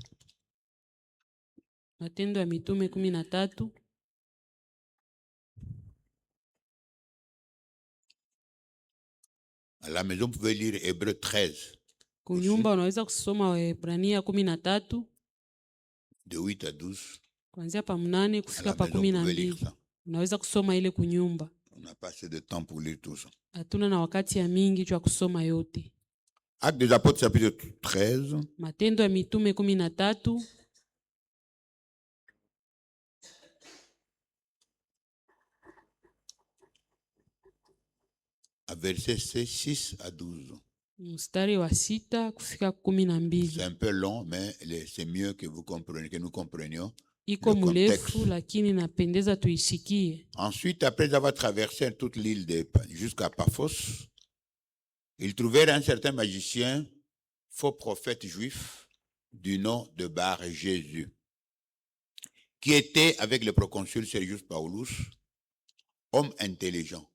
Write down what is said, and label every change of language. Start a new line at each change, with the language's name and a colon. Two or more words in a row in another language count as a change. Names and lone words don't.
Swahili: Matendo ya Mitume 13.
French: À la maison, vous pouvez lire Hébreux 13.
Swahili: Kunyumba unaweza kusoma Waebrania 13.
French: De 8 à 12.
Swahili: Kuanzia pa 8
French: À
Swahili: kufika
French: la
Swahili: pa
French: maison, vous pouvez lire 12. ça.
Swahili: Unaweza kusoma ile kunyumba.
French: On n'a pas assez de temps pour lire tout ça.
Swahili: Hatuna na wakati ya mingi jwa kusoma yote.
French: Actes des Apôtres, chapitre 13.
Swahili: Matendo ya Mitume 13.
French: À versets 6 à 12.
Swahili: Mstari wa 6 kufika 12.
French: C'est un peu long, mais c'est mieux que vous compreniez, que nous comprenions.
Swahili: Iko
French: Le contexte.
Swahili: mrefu lakini napendeza tuisikie.
French: Ensuite, après avoir traversé toute l'île jusqu'à Paphos, ils trouvèrent un certain magicien, faux prophète juif, du nom de Bar Jésus, qui était avec le proconsul Sergius Paulus, homme intelligent.